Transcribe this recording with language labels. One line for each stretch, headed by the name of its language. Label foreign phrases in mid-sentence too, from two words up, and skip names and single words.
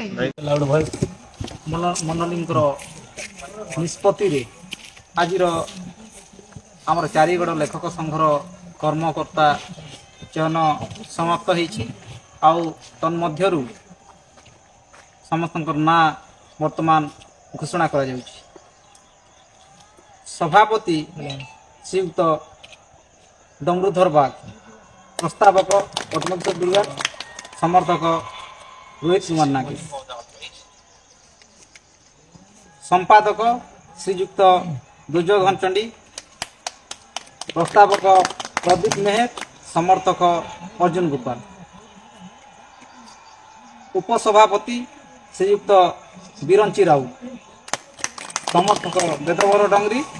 Odia: ମନଲିଙ୍କର ନିଷ୍ପତ୍ତିରେ ଆଜିର ଆମର ଚାରିଗଡ଼ ଲେଖକ ସଂଘର କର୍ମକର୍ତ୍ତା ଚୟନ ସମାପ୍ତ ହୋଇଛି ଆଉ ତନ୍ମଧ୍ୟରୁ ସମସ୍ତଙ୍କର ନାଁ ବର୍ତ୍ତମାନ ଘୋଷଣା କରା ଯାଉଛି। ସଭାପତି ଶ୍ରୀଯୁକ୍ତ ଡମରୁଧର ବାଗ ପ୍ରସ୍ତାବକ ପଦ୍ମନାଥ ଦୁର୍ଗା ସମର୍ଥକ ରୋହିତ କୁମାର ନାଗେ ସମ୍ପାଦକ ଶ୍ରୀଯୁକ୍ତ ଦୁର୍ଯୋଗ ଘନଚଣ୍ଡୀ ପ୍ରସ୍ତାବକ ପ୍ରଦୀପ ମେହେର ସମର୍ଥକ ଅର୍ଜୁନ ଗୋପାଳ ଉପସଭାପତି ଶ୍ରୀଯୁକ୍ତ ବିରଞ୍ଚି ରାଉତ ସମର୍ଥକ ବେଦବର ଡଙ୍ଗରୀ